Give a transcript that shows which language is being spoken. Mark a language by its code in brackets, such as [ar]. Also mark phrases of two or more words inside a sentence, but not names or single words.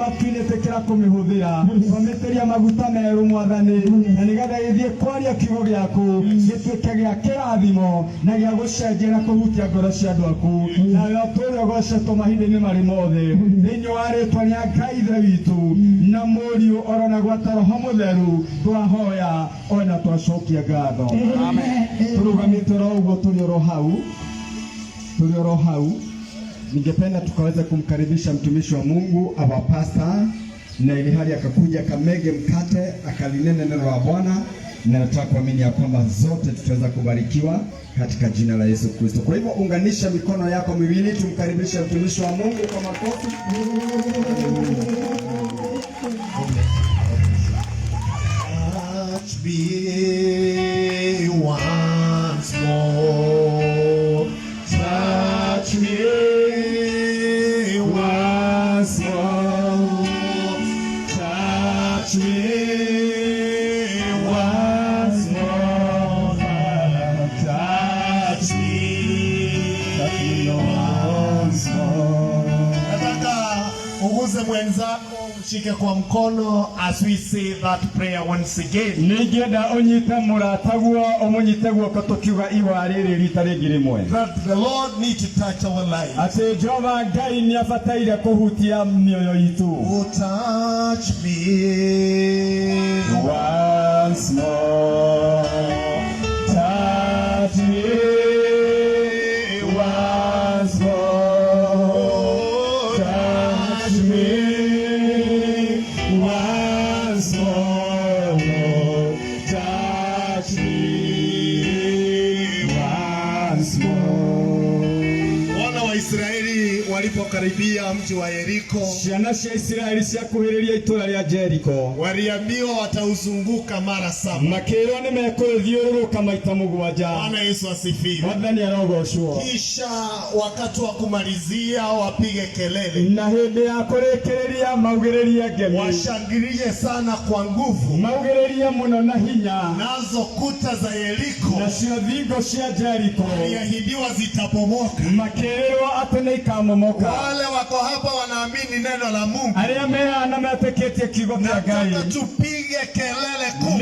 [ki] matu-inĩ tĩkĩra kũmĩhũthĩra twamĩtĩria maguta merũ Mwathani na nĩgetha gĩthiĩ kwaria kiugo gĩaku gĩtuĩke gĩa kĩrathimo na gĩa gũcenjia na kũhutia ngoro cia andũ aku nawe ũtũũre ũgocetwo mahinda-inĩ marĩ mothe thĩinĩ wa rĩtwa rĩa Ngai ithe witũ na mũriũ oro na gwata Roho Mũtheru twahoya ona twacokia ngatho tũrũgamĩte ro ũguo tũrĩ oro hau [sw] ningependa tukaweza kumkaribisha mtumishi wa Mungu [en] our pastor [sw] na ili hali akakuja akamege mkate akalinene neno la Bwana na nataka kuamini ya kwamba zote tutaweza kubarikiwa katika jina la Yesu Kristo. Kwa hivyo unganisha mikono yako miwili tumkaribishe mtumishi wa Mungu kwa makofi. [en] Touch me once more. Touch me once more. Touch me once more. Touch me once more. [sw] Nataka uguze mwenzako mshike kwa mkono [en] as we say that prayer once again. [ki] Ningenda onyite murataguo omunyiteguo katokiuga iwa riri rita ringi rimwe. [en] That the Lord need to touch our lives. [ki] Ati Jehova Ngai ni abataire kuhutia mioyo itu. [en] Oh, touch me once more. Touch me once more. Touch me once more. Touch me once more. [sw] Wana wa Israeli walipokaribia mji wa Yeriko, [ki] ciana cia Israeli ciakuhĩrĩria itũra rĩa Jeriko, [sw] waliambiwa watauzunguka mara 7. [ki] makĩrwo nĩ mekũrĩthiũrũrũka maita 7. [sw] Bwana Yesu asifiwe. [ki] Mwathani arogocwo. [sw] Kisha wakati wa kumalizia wapige kelele, [ki] na hĩndĩ ya kũrĩkĩrĩria maugĩrĩrie ngemi, [sw] washangilie sana kwa nguvu, [ki] maugĩrĩrie mũno na hinya, [sw] nazo kuta za Yeriko [ki] nacio thingo cia Jeriko [sw] waliahidiwa zitapomoka. [ki] makĩrwo atĩ nĩ ikamomoka. [sw] Wale wako hapa wanaamini neno la Mungu, [ki] arĩa mehana metĩkĩtie kiugo kĩa Ngai, [sw] nataka tupige kelele kubwa.